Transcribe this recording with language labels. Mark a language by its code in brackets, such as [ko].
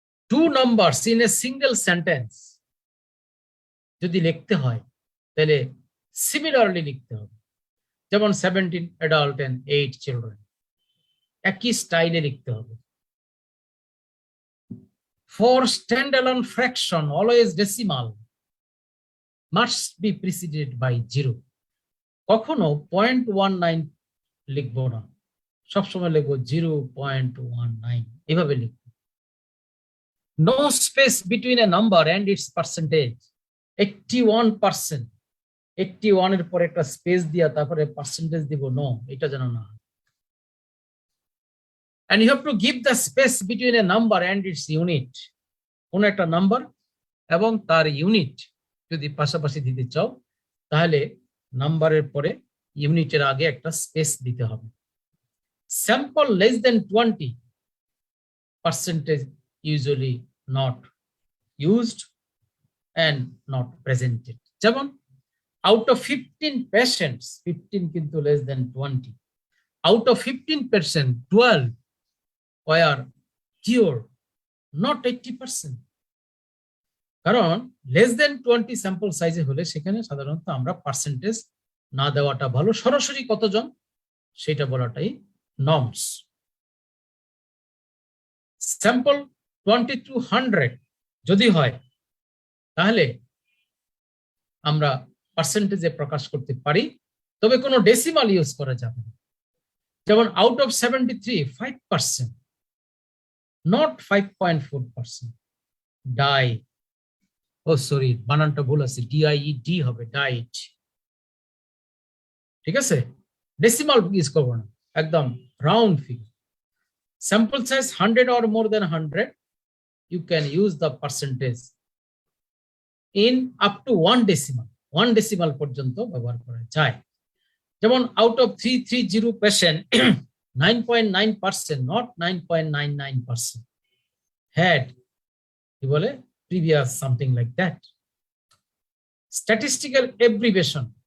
[en] two numbers in a single sentence [bn] যদি লিখতে হয় তাহলে সিমিলারলি লিখতে হবে। যেমন 17 [en] adult and 8 children, [bn] একই স্টাইলে লিখতে হবে। [en] For standalone fraction, always decimal must be preceded by 0. [bn] কখনো 0.19 লিখবো না, সবসময় লিখবো 0.19, এভাবে লিখবো। [en] No space between a number and its percentage. [bn] 81%, 81 এর পরে একটা স্পেস দিয়া তারপরে পার্সেন্টেজ দিব, নো, এটা যেন না। [en] And you have to give the space between a number and its unit. [bn] কোন একটা নাম্বার এবং তার ইউনিট যদি পাশাপাশি দিতে চাও, তাহলে নাম্বারের পরে ইউনিটের আগে একটা স্পেস দিতে হবে। [en] Sample less than 20, percentage usually not used and not presented. যেমন out of 15 patients, 15 কিন্তু less than 20, out of 15%, 12 were cured, not 80%. [bn] কারণ [en] less than 20 [bn] স্যাম্পল সাইজে হলে সেখানে সাধারণত আমরা পার্সেন্টেজ না দেওয়াটা ভালো, সরাসরি কতজন সেটা বলাটাই নর্মস। স্যাম্পল 20 to 100 যদি হয় তাহলে আমরা পার্সেন্টেজে প্রকাশ করতে পারি, তবে কোনো ডেসিমাল ইউজ করা যাবে না। [en] যেমন out of 73, 5%, not 5.4%, die, oh sorry [bn] বানানটা ভুল আছে, [en] DIED হবে, died. [bn] ঠিক আছে, ডেসিমাল ইউজ করবো না, একদম round figure. [en] sample size 100 or more than 100, you can use the percentage in up to 1 decimal, 1 decimal [bn] পর্যন্ত ব্যবহার করা যায়। [en] যেমন out of 330 patient, 9.9%, not 9.99%, had [bn] কি বলে [en] previous something like that. Statistical abbreviation